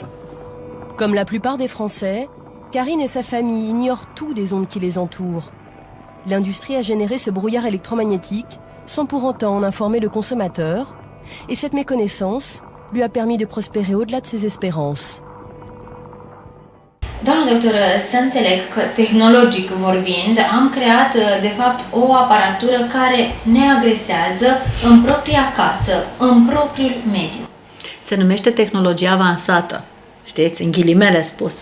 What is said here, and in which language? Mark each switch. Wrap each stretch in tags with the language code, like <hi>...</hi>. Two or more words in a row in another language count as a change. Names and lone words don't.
<fr>Comme la plupart des Français, Karine et sa famille ignorent tout des ondes qui les entourent. L'industrie a généré ce brouillard électromagnétique sans pour autant en informer le consommateur, et cette méconnaissance lui a permis de prospérer au-delà de ses espérances.</fr> <ro>Doamna doctoră, să înțeleg că tehnologic vorbind am creat de fapt o aparatură care ne agresează în propria casă, în propriul mediu. Se numește tehnologia avansată, știți, în ghilimele spus.</ro>